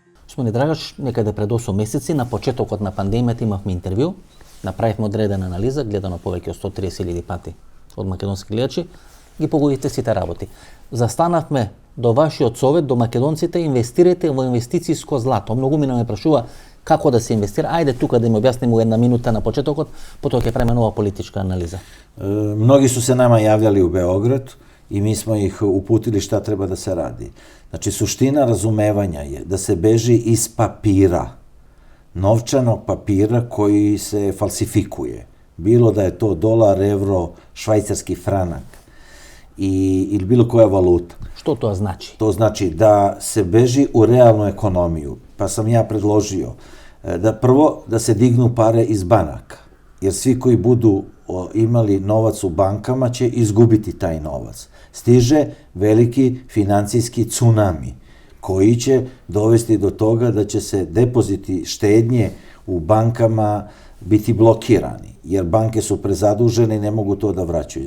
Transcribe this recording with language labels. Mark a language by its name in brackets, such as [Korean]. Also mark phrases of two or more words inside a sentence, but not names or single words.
[Macedonian] Господине Драгаш, некаде пред 8 месеци, на почетокот на пандемијата имавме интервју, направивме одредена анализа, гледано повеќе од 130.000 пати од македонски гледачи, ги погодите сите работи. Застанавме до вашиот совет, до македонците, инвестирајте во инвестицијско злато. Многу ми ме прашува како да се инвестира. Ајде тука да ми објаснимо една минута на почетокот, потоа ќе правиме нова политичка анализа. [Serbian] Mnogi su se nama javljali u Beograd i mi smo ih uputili šta treba da se radi. Znači, suština razumevanja je da se beži iz papira, novčanog papira koji se falsifikuje. Bilo da je to dolar, evro, švajcarski franak ili bilo koja valuta. [Macedonian] Што тоа значи? [Serbian] To znači da se beži u realnu ekonomiju. Pa sam ja predložio da prvo da se dignu pare iz banaka. Jer svi koji budu imali novac u bankama će izgubiti taj novac. Stiže veliki financijski tsunami koji će dovesti do toga da će se depoziti štednje u bankama biti blokirani, jer banke su prezadužene i ne mogu to da vraćaju.